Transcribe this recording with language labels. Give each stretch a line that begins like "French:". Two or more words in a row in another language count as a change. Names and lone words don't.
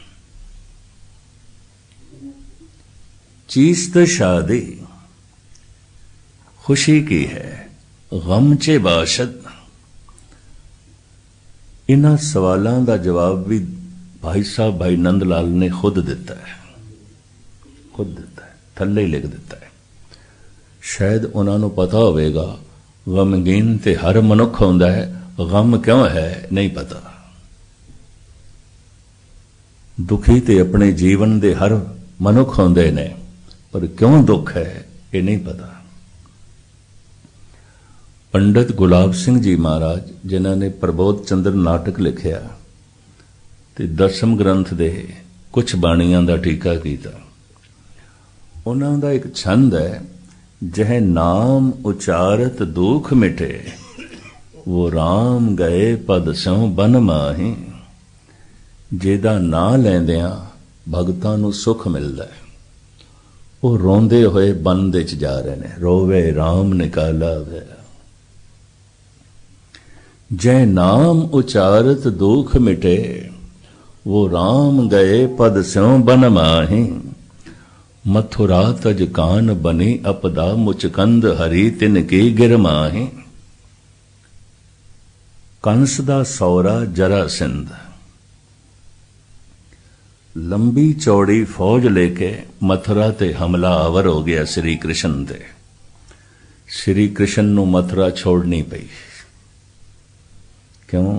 Persian: چیست شادی
Hindi: खुशी की है,
Persian: غم چه باشد.
Punjabi: ਇਨ੍ਹਾਂ ਸਵਾਲੋਂ ਕਾ ਜਵਾਬ ਭੀ ਭਾਈ ਸਾਹਬ ਭਾਈ ਨੰਦ ਲਾਲ ਨੇ ਖ਼ੁਦ ਦਿੱਤਾ ਹੈ, ਖ਼ੁਦ ਦਿੱਤਾ ਹੈ, ਥੱਲੇ ਹੀ ਲਿਖ ਦਿੱਤਾ ਹੈ। ਸ਼ਾਇਦ ਉਨ੍ਹੋਂ ਨੇ ਪਤਾ ਹੋਗਾ ਗ਼ਮਗੀਨ ਤੇ ਹਰ ਮਨੁੱਖ ਹੁੰਦਾ ਹੈ, ਗ਼ਮ ਕਿਉਂ ਹੈ ਨਹੀਂ ਪਤਾ। ਦੁਖੀ ਤੇ ਅਪਣੇ ਜੀਵਨ ਦੇ ਹਰ ਮਨੁੱਖ ਹੁੰਦੇ ਨੇ, ਪਰ ਕਿਉਂ ਦੁੱਖ ਹੈ ਇਹ ਨਹੀਂ ਪਤਾ। ਪੰਡਿਤ ਗੁਲਾਬ ਸਿੰਘ ਜੀ ਮਹਾਰਾਜ ਜਿਨ੍ਹੋਂ ਨੇ ਪ੍ਰਬੋਧ ਚੰਦ੍ਰ ਨਾਟਕ ਲਿਖਿਆ ਤੇ ਦਸਮ ਗ੍ਰੰਥ ਦੇ ਕੁਝ ਬਾਣੀਆਂ ਦਾ ਟੀਕਾ ਕੀਤਾ, ਉਨ੍ਹਾਂ ਦਾ ਇਕ ਛੰਦ ਹੈ,
Braj: जह नाम उचारत दुख मिटे, वो राम गए पद स्यों बन माही।
Punjabi: ਜਿਹਦਾ ਨਾ ਲੈਂਦਿਆਂ ਭਗਤਾਂ ਨੂੰ ਸੁਖ ਮਿਲਦਾ ਹੈ, ਉਹ ਰੋਂਦੇ ਹੋਏ ਬਨ ਦੇ ਚ ਜਾ ਰਹੇ ਨੇ, ਰੋਵੇ ਰਾਮ ਨਿਕਾਲਾ ਵੇ।
Braj: जय नाम उचारत दुख मिटे, वो राम गए पद स्यों बन माही। मथुरा तज कान बनी अपदा, मुचकंद हरी तिन की गिर माही।
Punjabi: ਕੰਸ ਦਾ ਸਹੁਰਾ ਜਰਾਸੰਧ ਲੰਬੀ ਚੌੜੀ ਫ਼ੌਜ ਲੈ ਕੇ ਮਥੁਰਾ ਤੇ ਹਮਲਾ ਆਵਰ ਹੋ ਗਿਆ ਸ੍ਰੀ ਕ੍ਰਿਸ਼ਨ ਤੇ। ਸ੍ਰੀ ਕ੍ਰਿਸ਼ਨ ਨੂੰ ਮਥੁਰਾ ਛੱਡਣੀ ਪਈ। क्यों?